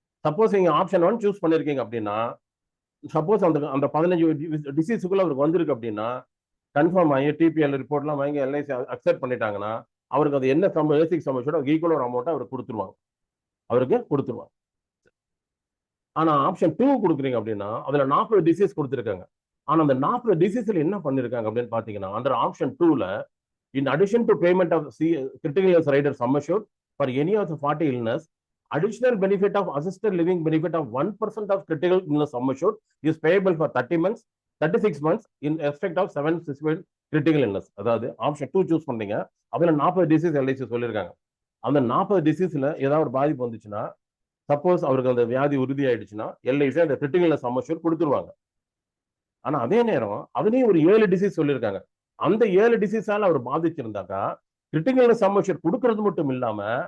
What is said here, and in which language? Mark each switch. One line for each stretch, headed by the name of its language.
Tamil: Suppose நீங்க option 1 choose பண்ணிருக்கீங்க அப்படின்னா சப்போஸ் அந்த 15 டிசீஸுக்குள்ள அவருக்கு வந்திருக்கு அப்படின்னா கன்ஃபார்ம் ஆகி டிபிஎல் ரிப்போர்ட்லாம் வாங்கி எல்ஐசி அக்செப்ட் பண்ணிட்டாங்கன்னா அவருக்கு அது என்ன பேசிக் சம் அஷ்யூர்ட் ஈக்குவல் ஒரு அமௌண்ட் அவருக்கு கொடுத்துருவாங்க. ஆனா ஆப்ஷன் 2 கொடுக்குறீங்க அப்படின்னா அதுல 40 டிசீஸ் கொடுத்துருக்காங்க. ஆனா அந்த 40 டிசீஸ்ல என்ன பண்ணிருக்காங்க அப்படின்னு பாத்தீங்கன்னா under option 2ல
English: in addition to payment of critical illness rider sum assured for any of the 40 illness, additional benefit of assisted living benefit of 1% of critical illness sum assured is payable for 30 months, 36 months in respect of 7 specified critical illness.
Tamil: அதாவது option 2 choose பண்ணீங்க, அதுல 40 disease LIC சொல்லியிருக்காங்க. அந்த 40 டிசீஸ்ல ஏதாவது ஒரு பாதிப்பு வந்துச்சுன்னா suppose அவருக்கு அந்த வியாதி உறுதி ஆயிடுச்சுன்னா எல்ஐசி அந்த கிரிட்டிக்கல் இல்னஸ் சம் அஷ்யூர்ட் கொடுத்துருவாங்க. ஆனா அதே நேரம் அதுலயும் ஒரு 7 டிசீஸ் சொல்லியிருக்காங்க. அந்த 7 டிசீஸால அவர் பாதிச்சிருந்தாக்கா கிரிட்டிக்கல் இல்னஸ் சம் அஷ்யூர்ட் கொடுக்கறது மட்டும் இல்லாம